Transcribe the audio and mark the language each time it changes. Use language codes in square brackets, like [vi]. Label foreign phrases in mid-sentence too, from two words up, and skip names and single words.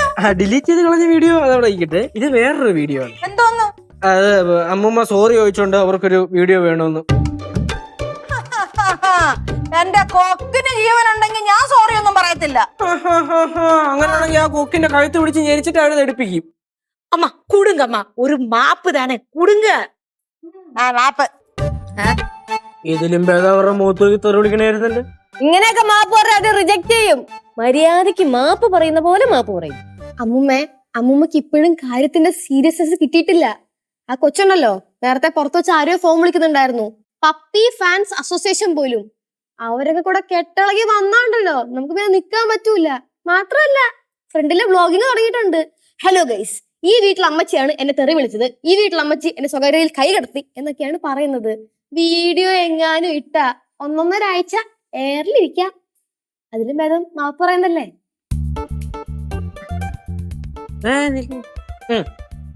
[ml] ഡിലീറ്റ് ചെയ്ത് കളഞ്ഞ വീഡിയോ അതവിടെ ഇരിക്കട്ടെ ഇത് വേറൊരു വീഡിയോ ആണ് എന്തോന്ന് അത് അമ്മൂമ്മ സോറി ചോദിച്ചോണ്ട് അവർക്കൊരു വീഡിയോ വേണമെന്ന് എന്റെ കൊക്കിന് ജീവനുണ്ടെങ്കിൽ ഞാൻ സോറി ഒന്നും പറയത്തില്ല അങ്ങനെയാണെങ്കിൽ ആ കൊക്കിന്റെ കഴുത്ത് പിടിച്ച് ഞെരിച്ചിട്ട് അവരെ എടുപ്പിക്കും [ta] அம்மா கொடுங்கம்மா ஒரு மாப்பு தானே கொடுங்க [ml] മാപ്പ് ഇതിലും ഭേദം അവരുടെ മുഖത്ത് തെറി വിളിക്കണായിരുന്നല്ലേ ഇങ്ങനെയൊക്കെ മാപ്പ് പറഞ്ഞാൽ അത് റിജക്ട് ചെയ്യും മര്യാദക്ക് മാപ്പ് പറയുന്ന പോലെ മാപ്പ് പറയും അമ്മൂമ്മക്ക് ഇപ്പോഴും കാര്യത്തിന്റെ സീരിയസ്നെസ് കിട്ടിയിട്ടില്ല ആ കൊച്ചുണ്ടല്ലോ നേരത്തെ പുറത്തു വെച്ച് ആരോ ഫോം വിളിക്കുന്നുണ്ടായിരുന്നു [en] puppy fans association [ml] പോലും അവരൊക്കെ കൂടെ കെട്ടിളകി വന്നാണ്ടല്ലോ നമുക്ക് പിന്നെ നിക്കാൻ പറ്റൂല മാത്രമല്ല ഫ്രണ്ടിലെ വ്ളോഗിങ് തുടങ്ങിയിട്ടുണ്ട് [en] hello guys [ml] ഈ വീട്ടിൽ അമ്മച്ചിയാണ് എന്നെ തെറി വിളിച്ചത് ഈ വീട്ടിൽ അമ്മച്ചി എന്നെ സ്വകാര്യതയിൽ കൈ കടത്തി എന്നൊക്കെയാണ് പറയുന്നത് വീഡിയോ എങ്ങാനും ഇട്ട 1.5 ആഴ്ച എയറിലിരിക്കാം അതിലും ഭേദം മാപ്പ് പറയുന്നല്ലേ